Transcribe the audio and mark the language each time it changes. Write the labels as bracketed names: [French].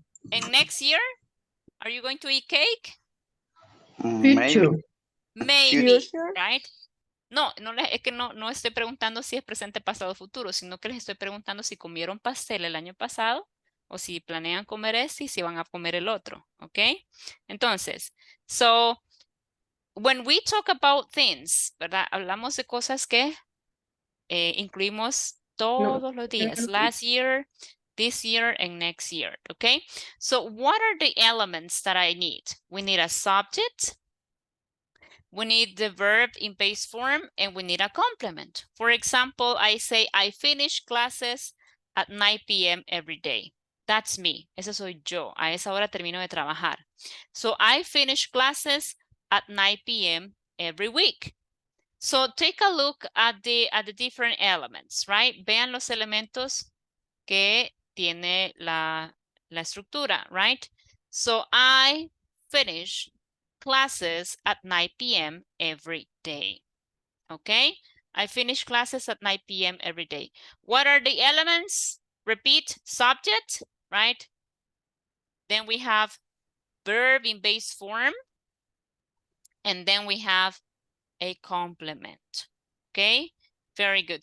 [English] And next year, are you going to eat cake? Maybe. Maybe, Future. right? [Spanish] No, es que no estoy preguntando si es presente, pasado, futuro, sino que les estoy preguntando si comieron pastel el año pasado o si planean comer este y si van a comer el otro, ¿ok? [English] Entonces, so, when we talk about things, ¿verdad? [Spanish] Hablamos de cosas que incluimos todos los días. [English] Last year, this year, and next year, ¿ok? So, what are the elements that I need? We need a subject. We need the verb in base form, and we need a complement. For example, I say, I finish classes at 9 p.m. every day. That's me. [Spanish] Ese soy yo. A esa hora termino de trabajar. [English] So I finish classes at 9 p.m. every week. So take a look at the different elements, right? [Spanish] Vean los elementos que tiene la estructura, right? [English] So I finish classes at 9 p.m. every day, okay? I finish classes at 9 p.m. every day. What are the elements? Repeat, subject, right? Then we have verb in base form, and then we have a complement, okay? Very good.